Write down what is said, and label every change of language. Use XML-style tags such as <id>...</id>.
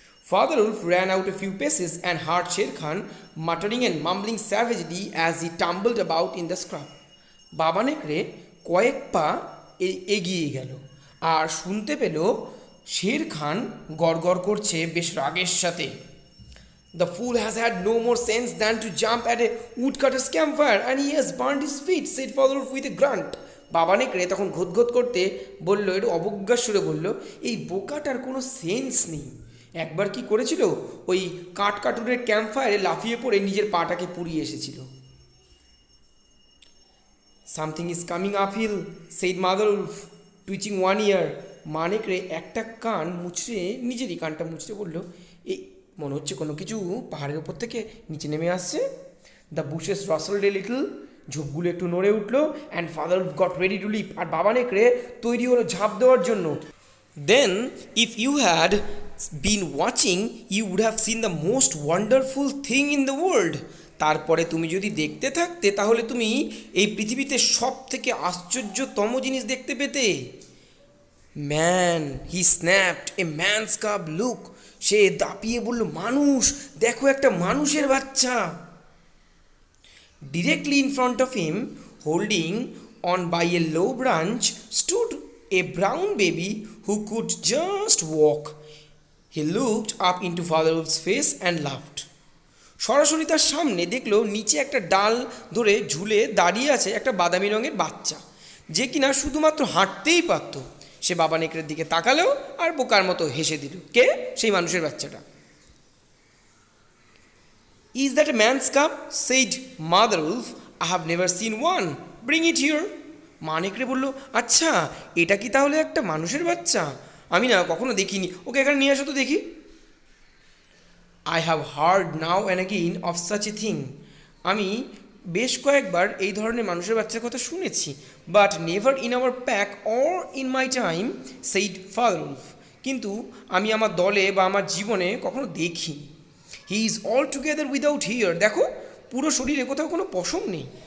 <en>Father Wolf ran out a few paces and heard Sher Khan muttering and mumbling savagely as he tumbled about in the scrub.</en> <bn>বাবা নেকড়ে কয়েক পা এগিয়ে গেল আর শুনতে পেল শের খান গড়গড় করছে বেশ রাগের সাথে।</bn> <en>The fool has had no more sense than to jump at a woodcutter's campfire and he has burned his feet, said Father Wolf with a grunt.</en> <bn>বাবা নেকড়ে তখন ঘোতঘোত করতে বলল, একটু অবজ্ঞার সুরে বলল, এই বোকাটার কোনো সেন্স নেই। একবার কি করেছিল, ওই কাঠকাটুরের ক্যাম্পফায়ারে লাফিয়ে পড়ে নিজের পাটাকে পুড়িয়ে এসেছিল।</bn> <en>Something is coming uphill, said mother wolf, twitching one ear.</en> <bn>মা নেকড়ে একটা কান মুচড়ে, নিজেরই কানটা মুচড়ে বলল, এই মনে হচ্ছে কোনো কিছু পাহাড়ের ওপর থেকে নিচে নেমে আসছে।</bn> <en>the bushes rustled a little,</en> <bn>ঝোপগুলো একটু নড়ে উঠলো,</bn> <en>and father got ready to leap,</en> <bn>আর বাবা নেকড়ে তৈরি হলো ঝাঁপ দেওয়ার জন্য।</bn> <en>Then if you had been watching you would have seen the most wonderful thing in the world.</en> <bn>তারপরে তুমি যদি দেখতে থাকতে তাহলে তুমি এই পৃথিবীতে সব থেকে আশ্চর্যতম জিনিস দেখতে পেতে।</bn> <en>Man, he snapped, a man's cub look.</en> <bn>সে দাপিয়ে বলল, মানুষ, দেখো একটা মানুষের বাচ্চা।</bn> <en>Directly in front of him, holding on by a low branch, stood a brown baby who could just walk. He looked up into Father Wolf's face and laughed.</en> <bn>সরাসরি তার সামনে দেখলো নিচে একটা ডাল ধরে ঝুলে দাঁড়িয়ে আছে একটা বাদামি রঙের বাচ্চা, যে কিনা শুধুমাত্র হাঁটতেই পারত। সে বাবা নেকড়ের দিকে তাকালো আর বোকার মতো হেসে দিল। কে? সেই মানুষের বাচ্চাটা।</bn> <en>Is that a man's cub? Said Mother Wolf. I have never seen one. Bring it here.</en> <bn>মা নেকড়ে বলল, আচ্ছা, এটা কি তাহলে একটা মানুষের বাচ্চা? আমি না কখনো দেখিনি, ওকে এখানে নিয়ে আসো তো দেখি।</bn> <en>I have heard now and again of such a thing.</en> <bn>আমি বেশ কয়েকবার এই ধরনের মানুষের বাচ্চার কথা শুনেছি,</bn> <en>But never in our pack or in my time, said father wolf.</en> <bn>কিন্তু আমি আমার দলে বা আমার জীবনে কখনো দেখিনি।</bn> <en>he is altogether without hair,</en> <bn>দেখো পুরো শরীরে কোথাও কোনো পশম নেই।</bn>